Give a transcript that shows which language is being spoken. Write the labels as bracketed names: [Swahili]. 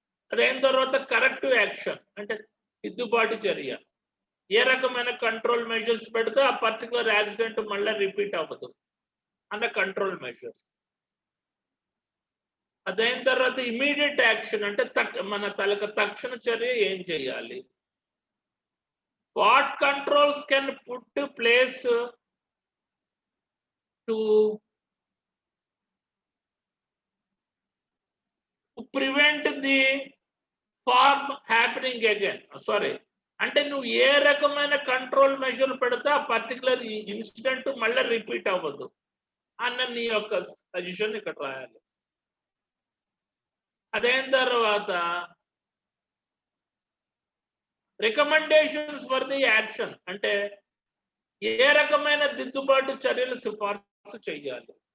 [Telugu] అదైన తర్వాత corrective action అంటే దిద్దుబాటు చర్య, ఏ రకమైన కంట్రోల్ మెజర్స్ పెడితే ఆ పర్టికులర్ యాక్సిడెంట్ మళ్ళీ రిపీట్ అవ్వదు అన్న కంట్రోల్ మెజర్స్. అదైన తర్వాత ఇమీడియట్ యాక్షన్ అంటే మన తక్షణ చర్య ఏం చేయాలి. [English] What controls can put to place to prevent the form happening again? [Telugu] Sorry, అంటే నువ్వు ఏ రకమైన కంట్రోల్ మెజర్ పెడితే ఆ పర్టికులర్ ఇన్సిడెంట్ మళ్ళీ రిపీట్ అవ్వదు అన్న నీ యొక్క సజెషన్ ఇక్కడ రాయాలి. అదైన తర్వాత [English] recommendations for the action [Telugu] అంటే ఏ రకమైన దిద్దుబాటు చర్యలు సిఫార్సు చేయాలి.